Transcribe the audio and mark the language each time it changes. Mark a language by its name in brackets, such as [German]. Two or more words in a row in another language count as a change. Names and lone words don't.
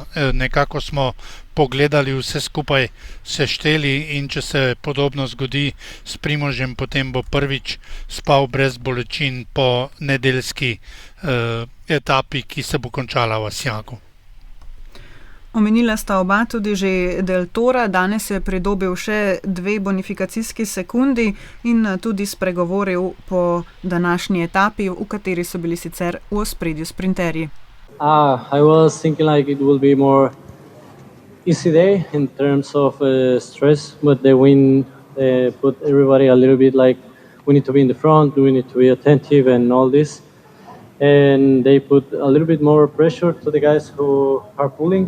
[Slovenian] Nekako smo pogledali vse skupaj, sešteli in če se podobno zgodi s Primožem, potem bo prvič spal brez bolečin po nedeljski etapi, ki se bo končala v Asjagu. Omenila sta oba tudi že Del Tora, danes je pridobil še 2 bonifikacijski sekundi in tudi spregovoril po današnji etapi, v kateri so bili sicer v ospredju sprinterji. [English] I was thinking like it will be more easy day in terms of stress, but the win put everybody a little bit like we need to be in the front, we need to be attentive and all this. And they put a little bit more pressure to the guys who are pulling.